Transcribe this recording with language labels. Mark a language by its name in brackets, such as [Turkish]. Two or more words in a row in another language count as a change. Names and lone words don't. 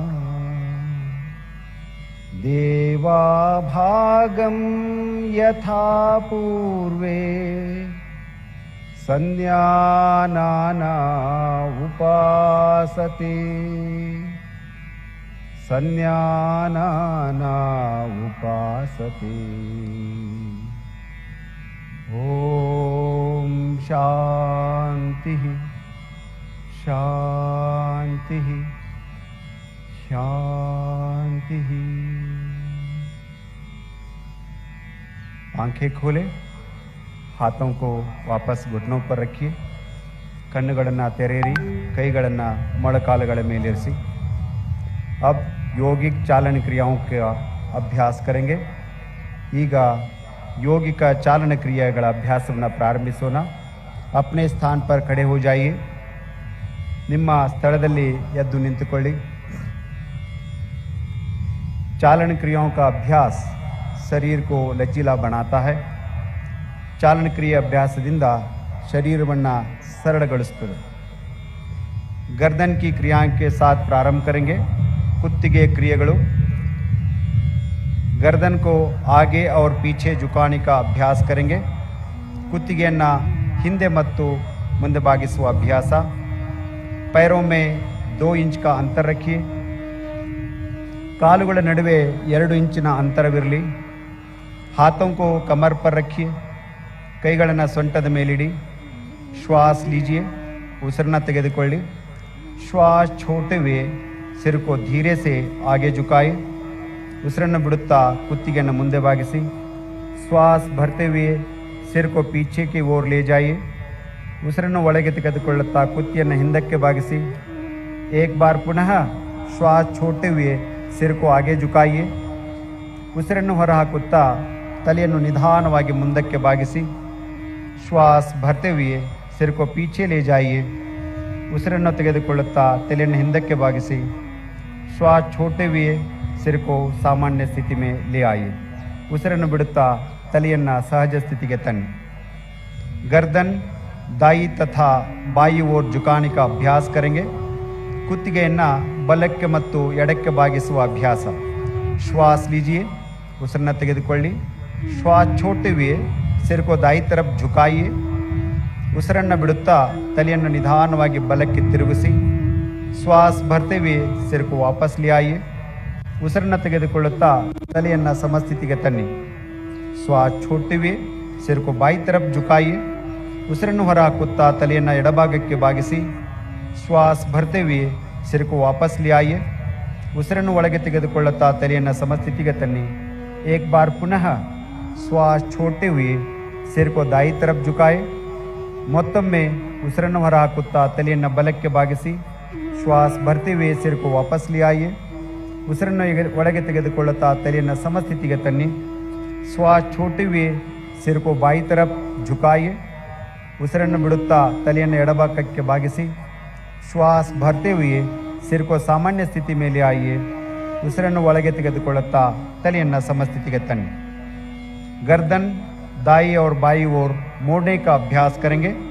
[Sanskrit] देवाभागं यथा पूर्वे संज्ञानाना उपासते संज्ञानाना उपासते। ओम शांति शांति शांति। [Hindi] आंखें खोले, हाथों को वापस घुटनों पर रखिए। [Kannada] ಕಣ್ಣುಗಳನ್ನು ತೆರೆಯಿರಿ, ಕೈಗಳನ್ನು ಮೊಳಕಾಲುಗಳ ಮೇಲಿರಿಸಿ। [Hindi] अब योगिक चालन क्रियाओं का अभ्यास करेंगे। [Kannada] ಈಗ ಯೋಗಿಕ ಚಾಲನ ಕ್ರಿಯೆಗಳ ಅಭ್ಯಾಸವನ್ನು ಪ್ರಾರಂಭಿಸೋಣ। [Hindi] अपने स्थान पर खड़े हो जाइए। [Kannada] ನಿಮ್ಮ ಸ್ಥಳದಲ್ಲಿ ಎದ್ದು ನಿಂತುಕೊಳ್ಳಿ। [Hindi] चालन क्रियाओं का अभ्यास शरीर को लचीला बनाता है। [Kannada] ಚಾಲನ ಕ್ರಿಯಾ ಅಭ್ಯಾಸದಿಂದ ಶರೀರವನ್ನು ಸರಳಗೊಳಿಸುತ್ತದೆ। [Hindi] गर्दन की क्रियाओं के साथ प्रारंभ करेंगे। [Kannada] ಕುತ್ತಿಗೆ ಕ್ರಿಯೆಗಳು। [Hindi] गर्दन को आगे और पीछे झुकाने का अभ्यास करेंगे। [Kannada] कुತ್ತಿಗೆಯನ್ನು ಹಿಂದೆ ಮತ್ತು ಮುಂದೆ ಬಾಗಿಸುವ अभ्यास। [Hindi] पैरों में 2 इंच का अंतर रखिए। [Kannada] ಕಾಲುಗಳ ನಡುವೆ 2 ಇಂಚಿನ ಅಂತರವಿರಲಿ। [Hindi] हाथों को कमर पर रखिए। [Kannada] ಕೈಗಳನ್ನು ಸೊಂಟದ ಮೇಲಿಡಿ। [Hindi] श्वास लीजिए, [Kannada] ಉಸಿರನ್ನ ತೆಗೆದುಕೊಳ್ಳಿ। [Hindi] श्वास छोड़ते हुए सिर को धीरे से आगे झुकाए। [Kannada] ಉಸಿರನ್ನ ಬಿಡುತ್ತಾ ಕುತ್ತಿಗೆಯನ್ನು ಮುಂದೆ ಬಾಗಿಸಿ। [Hindi] श्वास भरते हुए सिर को पीछे की ओर ले जाइए। [Kannada] उसिरನ್ನು ಒಳಗೆ ತೆಗೆದುಕೊಳ್ಳುತ್ತಾ ಕುತ್ತಿಗೆಯನ್ನು ಹಿಂದಕ್ಕೆ ಬಾಗಿಸಿ। [Hindi] एक बार पुनः श्वास छोड़ते हुए सिर को आगे झुकाइए. [Kannada] ಉಸಿರನ್ನು ಹೊರಹಾಕುತ್ತಾ ತಲೆಯನ್ನು ನಿಧಾನವಾಗಿ ಮುಂದಕ್ಕೆ ಬಾಗಿಸಿ. [Hindi] श्वास भरते हुए सिर को पीछे ले जाइए. [Kannada] ಉಸಿರನ್ನು ತೆಗೆದುಕೊಳ್ಳುತ್ತಾ ತಲೆಯನ್ನು ಹಿಂದಕ್ಕೆ ಬಾಗಿಸಿ. [Hindi] ಶ್ವಾಸ छोड़ते हुए सिर को सामान्य स्थिति में ले आइए. [Kannada] ಉಸಿರನ್ನು ಬಿಡುತ್ತಾ ತಲೆಯನ್ನು ಸಹಜ ಸ್ಥಿತಿಗೆ ತನ್ನಿ. [Hindi] गर्दन दाई तथा बाई ओर झुकाने का अभ्यास करेंगे. [Kannada] ಕುತ್ತಿಗೆಯನ್ನು ಬಲಕ್ಕೆ ಮತ್ತು ಎಡಕ್ಕೆ ಬಾಗಿಸುವ ಅಭ್ಯಾಸ. [Hindi] ಶ್ವಾಸ लीजिए. [Kannada] ಉಸಿರನ್ನು ತೆಗೆದುಕೊಳ್ಳಿ. [Hindi] ಶ್ವಾಸ छोड़ते हुए सिर को दाई तरफ झुकाइए. [Kannada] ಉಸಿರನ್ನು ಬಿಡುತ್ತಾ ತಲೆಯನ್ನು ನಿಧಾನವಾಗಿ ಬಲಕ್ಕೆ ತಿರುಗಿಸಿ. [Hindi] श्वास भरते हुए सिर को वापस ले आइए. [Kannada] ಉಸಿರನ್ನು ತೆಗೆದುಕೊಳ್ಳುತ್ತಾ ತಲೆಯನ್ನು ಸಮಸ್ಥಿತಿಗೆ ತನ್ನಿ. [Hindi] ಶ್ವಾಸ छोड़ते हुए सिर को बाई तरफ झुकाइए. [Kannada] ಉಸಿರನ್ನು ಹೊರಹಾಕುತ್ತಾ ತಲೆಯನ್ನು ಎಡಭಾಗಕ್ಕೆ ಬಾಗಿಸಿ. [Hindi] श्वास भरते हुए सिर को वापस ले आइए. [Kannada] ಉಸಿರನ್ನು ಒಳಗೆ ತೆಗೆದುಕೊಳ್ಳುತ್ತಾ ತಲೆಯನ್ನು ಸಮಸ್ಥಿತಿಗೆ ತನ್ನಿ. [Hindi] एक बार पुनः श्वास छोड़ते हुए सिर को दाई तरफ झुकाए. [Kannada] ಮತ್ತೊಮ್ಮೆ ಉಸಿರನ್ನು ಹೊರಹಾಕುತ್ತಾ ತಲೆಯನ್ನು ಬಲಕ್ಕೆ ಬಾಗಿಸಿ. [Hindi] श्वास भरते हुए सिर को वापस ले आइए. [Kannada] ಉಸಿರನ್ನು ಒಳಗೆ ತೆಗೆದುಕೊಳ್ಳುತ್ತಾ ತಲೆಯನ್ನು ಸಮಸ್ಥಿತಿಗೆ ತನ್ನಿ. [Hindi] ಶ್ವಾಸ छोड़ते हुए सिर को बाई तरफ झुकाइए. [Kannada] ಉಸಿರನ್ನು ಬಿಡುತ್ತಾ ತಲೆಯನ್ನು ಎಡಭಾಗಕ್ಕೆ ಬಾಗಿಸಿ. [Hindi] श्वास भरते हुए सिर को सामान्य स्थिति में ले आइए. [Kannada] ಉಸಿರನ್ನು ಒಳಗೆ ತೆಗೆದುಕೊಳ್ಳುತ್ತಾ ತಲೆಯನ್ನು ಸಮಸ್ಥಿತಿಗೆ ತನ್ನಿ. [Hindi] गर्दन दाई और बाई ओर मोड़ने का अभ्यास करेंगे.